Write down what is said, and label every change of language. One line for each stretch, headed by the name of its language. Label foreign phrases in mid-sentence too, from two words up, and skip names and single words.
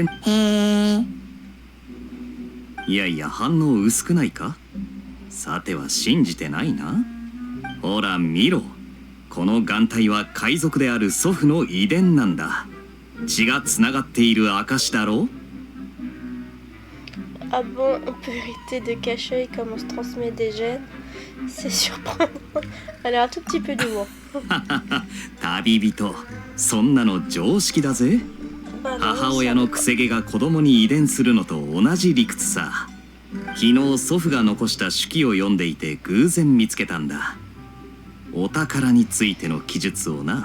Japanese: へえ。いやいや反応薄くないか。さては信じてないな。ほら見ろ。この眼帯は海賊である祖父の遺伝なんだ。血がつながっている証だろう。
French: Ah bon, on peut hériter de cache-œil comme on se transmet des gènes. C'est surprenant. Elle a un tout petit peu d'humour.
Japanese: 旅人、そんなの常識だぜ。母親のくせ毛が子供に遺伝するのと同じ理屈さ。昨日祖父が残した手記を読んでいて偶然見つけたんだ。お宝についての記述をな。